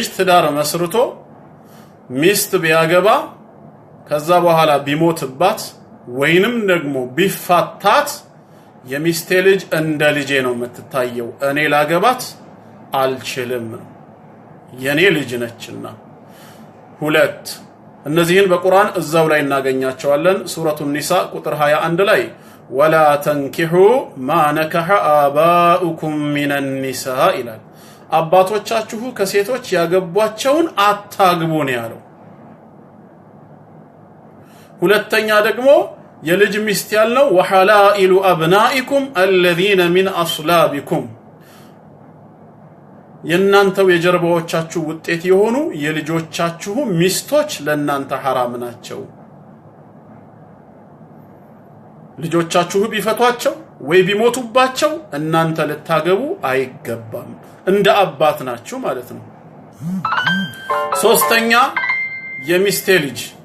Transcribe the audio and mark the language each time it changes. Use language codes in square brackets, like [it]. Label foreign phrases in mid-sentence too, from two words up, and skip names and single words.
[am] ትዳር መስርቶ ሚስት ቢያገባ ከዛ በኋላ ቢሞትባት ወይንም ደግሞ ቢፋታት የሚስቴ ልጅ እንደ ልጄ ነው የምትታየው እኔ ላገባት አልችልም የኔ ልጅ ነችና 2 እነዚህን በቁርአን እዛው ላይ እናገኛቸዋለን ሱረቱ ኒሳ ቁጥር 21 ላይ [ar] ولا تنكحوا ما نكح آباؤكم من النساء [am] ይላል አባቶቻችሁ ከሴቶች ያገቧቸውን አታግቡ ነው ያለው ሁለተኛ ደግሞ የልጅ ሚስት ያልነው [ar] وحلائل أبنائكم الذين من أصلابكم [am] የናንተው የጀርባዎቻችሁ ውጤት የሆኑ የልጆቻችሁ ሚስቶች ለናንተ حرام ናቸው ልጆቻችሁ ቢፈቷቸው ወይ ቢሞቱባቸው እናንተ ልታገቡ አይገባም እንደ አባት ናችሁ ማለት ነው ሶስተኛ የሚስቴ ልጅ